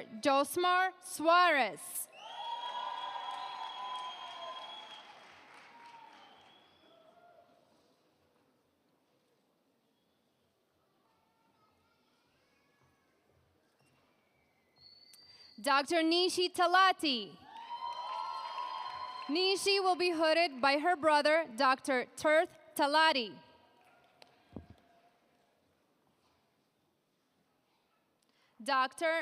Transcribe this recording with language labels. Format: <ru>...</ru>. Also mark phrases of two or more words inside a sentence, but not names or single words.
<en>Josmar Suarez. Dr. Nishi Talati. Nishi will be hooded by her brother, Dr. Tirth Talati. Dr.</en>